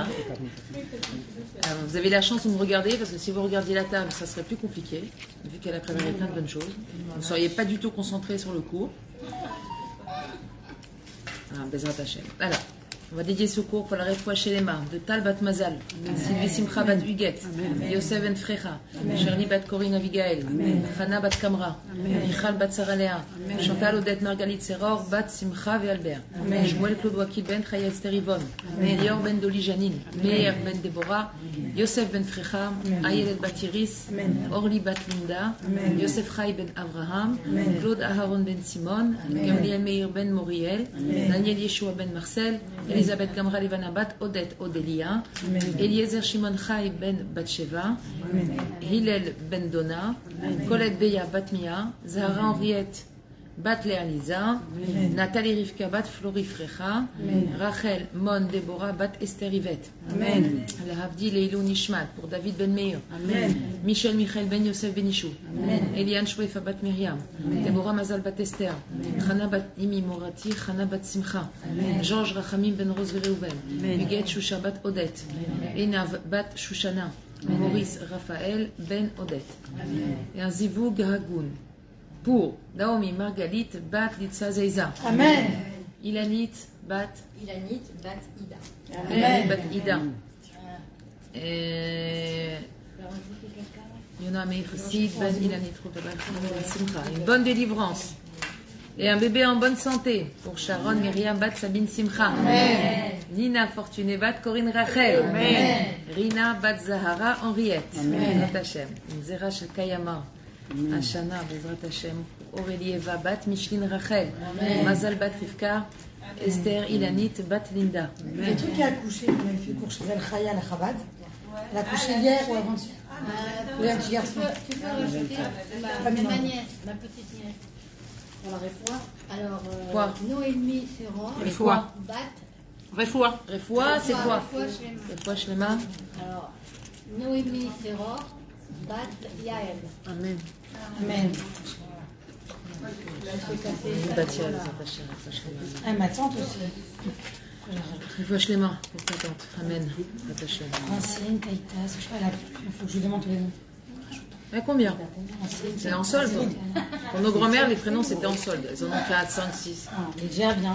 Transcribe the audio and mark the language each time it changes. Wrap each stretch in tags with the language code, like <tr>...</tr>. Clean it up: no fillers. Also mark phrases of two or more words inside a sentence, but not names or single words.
<fr>Vous avez la chance de me regarder parce que si vous regardiez la table, ça serait plus compliqué, vu qu'elle a préparé plein de bonnes choses. Vous ne seriez pas du tout concentré sur le cours.</fr> <he>Bezrat Hashem. Voilà.</he> <fr>On va dédier ce cours pour la</fr> <he>Refoua Shelema</he> <fr>de Tal Bat Mazal, Sylvie Simcha Bat Huguet, Yosef Ben Frecha, Shirley Bat Corinne Abigail, Hana Bat Kamra, Michal Bat Sarah Léa, Chantal Odette Margalit Seror, Bat Simcha et Albert, Shmuel Claude Wakil Ben Chaya Esther Yvonne, Lior Ben Doli Janine, Meir Ben Deborah, Yosef Ben Frecha, Ayelet Bat Iris, Orly Bat Linda, Yosef Chai Ben Abraham, Claude Aharon Ben Simon, Gamliel Meir Ben Moriel, Daniel Yeshua Ben Marcel, Elisabeth Gamra Levana Bat Odette Odelia, Eliezer Shimon Chai Ben Batsheva, Hillel Ben Dona, Colette Beya Bat Mia, Zahara Henriette Bat Léaliza, Nathalie Rivka Bat Flori Frecha, Rachel Mon Deborah Bat Esther Yvette,</fr> <he>Lahavdi Leilou Nishmat</he> <fr>pour David Ben Meir, Michel Michael Ben Yosef Benichou, Eliane Shwefa Bat Myriam, Deborah Mazal Bat Esther, Chana Bat Imi Morati, Chana Bat Simcha, Georges Rachamim Ben Rose Reuven, Huguet Shusha Bat Odette, Enav Bat Shushana, Maurice Raphaël Ben Odette. Et un</fr> <he>Zivoug Hagoun</he> <fr>pour Naomi Margalit Bat Litsa Zeiza. Amen. Ilanit Bat Ida. Ilanit Bat Ida. Yona Meir Chassid Ben Ilanit Ben Simcha. Une bonne délivrance. Et un bébé en bonne santé pour Sharon Myriam Bat Sabine Simcha. Amen. Nina Fortuné Bat Corinne Rachel. Amen. Rina Bat Zahara Henriette. Amen.</fr> <he>Bezrat Hashem. Zera Shakayama. Ashana Bezrat Hashem.</he> <fr>Aurélie Eva Bat Micheline Rachel. Mazal Bat Rivka. Esther Ilanit Bat Linda. Le truc qui a accouché, on avait fait le cours chez El Chaya, la Chabad. Elle a accouché hier ou avant-hier. Oui, un petit garçon. Tu peux rajouter ma nièce, ma petite nièce. On la refoua. Alors, Quoi? Noémie Serran. Refoua. Bat. Refoua. Refoua, c'est quoi?</fr> <he>Refoua Shlema. Refoua Shlema.</he> <fr>Alors, Noémie Serran. Bat Yael. Amen. Amen.</fr> <he>Bezrat Hashem.</he> <fr>Ah, ma tante aussi.</fr> <he>Refoua Shlema</he> <fr>pour ta tante.</fr> <he>Amen. Bezrat Hashem.</he> <fr>Ancienne, Taïtas, je sais pas, il faut que je lui demande tous les noms. Mais combien? Ancienne, C'est en solde. Pour nos grand-mères, les prénoms c'était en solde. Elles en ont 4, 5, 6. Ah, il est déjà bien.</fr>